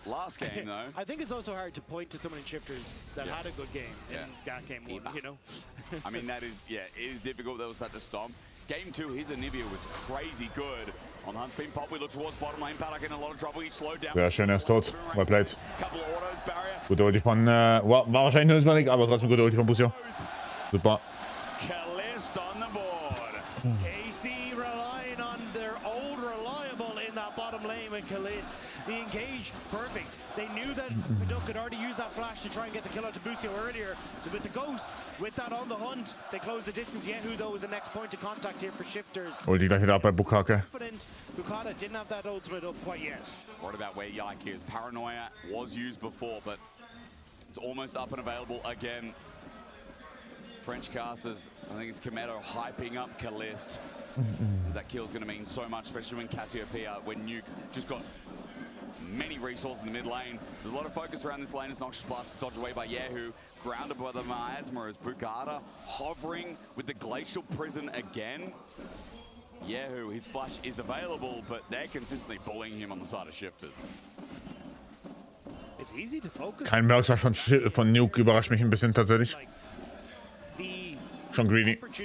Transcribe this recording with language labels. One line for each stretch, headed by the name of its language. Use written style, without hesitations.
English: Last game, though. I think it's also hard to point to someone in Shifters that had a good game in that game one, you know? I mean, that is, it is difficult. There was such a stomp. Game 2, his Anivia was crazy good. On the hunt, spin pop, we look towards bottom lane. Paddock in a lot of trouble. He slowed down.
German: Sehr schön, er ist tot.
English: Well played. Couple of autos, barrier.
German: Gute Ulti von, war wahrscheinlich nur Sonic, aber trotzdem gute Ulti von Busio. Super.
English: Kalist on the board. KC relying on their old reliable in that bottom lane with Kalist. The engage, perfect. They knew that Paddock could already use that flash to try and get the kill out to Busio earlier. With the Ghost, with that on the hunt, they close the distance. Yehu, though, is the next point of contact here for Shifters.
German: Ulti gleich wieder ab bei Bukake.
English: Bukata didn't have that ultimate up quite yet. What about where Yike is? Paranoia was used before, but it's almost up and available again. French casters, I think it's Kometo hyping up Kalist. That kill's going to mean so much, especially when Cassiopeia, when Nuke just got many resources in the mid lane. There's a lot of focus around this lane as Noxious Blast is dodged away by Yehu, grounded by the Miasma as Bukata hovering with the Glacial Prison again. Yehu, his flash is available, but they're consistently bullying him on the side of Shifters. It's easy to focus.
German: Kein Merksach von Nuke überrascht mich ein bisschen tatsächlich. Schon greedy.